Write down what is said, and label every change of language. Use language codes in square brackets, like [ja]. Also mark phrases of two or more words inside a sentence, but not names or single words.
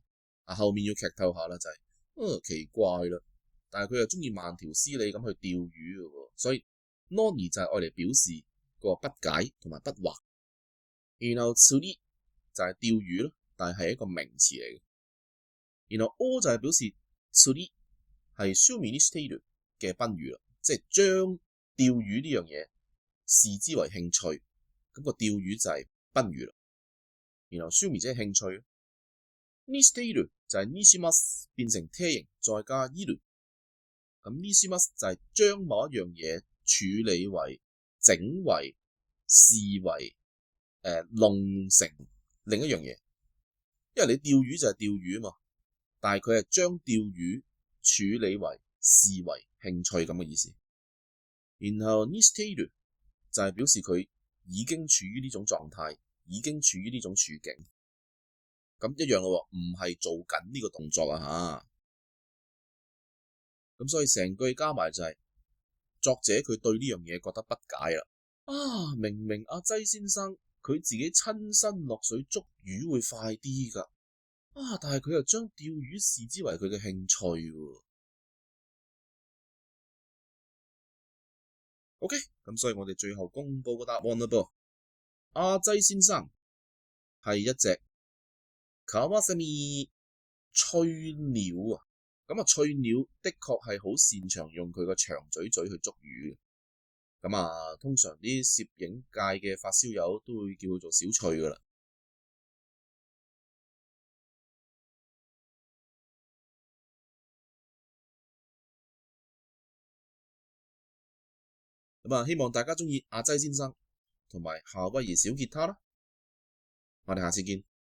[yue] 後面要劇透下啦，就係奇怪啦，但係佢又中意慢條斯理咁去釣魚嘅喎，所以 noni 就係愛嚟表示個不解同埋不惑。然後 tsuri 就係釣魚咯，但係一個名詞嚟嘅。然後お就係表示釣り係 [ja] 趣味にしている [yue] 嘅賓語啦，即係將釣魚呢樣嘢視之為興趣，咁個釣魚就係賓語啦。然後趣味即係興趣， [ja] にしている [yue] 就係 [ja] にします [yue] 變成て形再加いる，咁 [ja] にします [yue] 就係將某一樣嘢處理為、整為、視為弄成另一樣嘢，因為你釣魚就係釣魚啊嘛。但係佢係將釣魚處理為、視為興趣咁嘅意思。然後 [ja] にしている [yue] 就係表示佢已經處於呢種狀態，已經處於呢種處境。咁一樣咯，唔係做緊呢個動作啊嚇。咁所以成句加埋就係作者佢對呢樣嘢覺得不解啦。明明阿劑先生佢自己親身落水捉魚會快啲㗎，但係佢又將釣魚視之為佢嘅興趣喎。OK，咁所以我哋最後公佈個答案啦噃。阿劑先生係一隻カワセミ翠鳥啊。咁翠鳥的確係好擅長用佢個長嘴嘴去捉魚。咁通常啲攝影界嘅發燒友都會叫佢做小翠噶啦。希望大家鍾意阿劑先生同埋夏威夷小吉他啦。我哋下次見。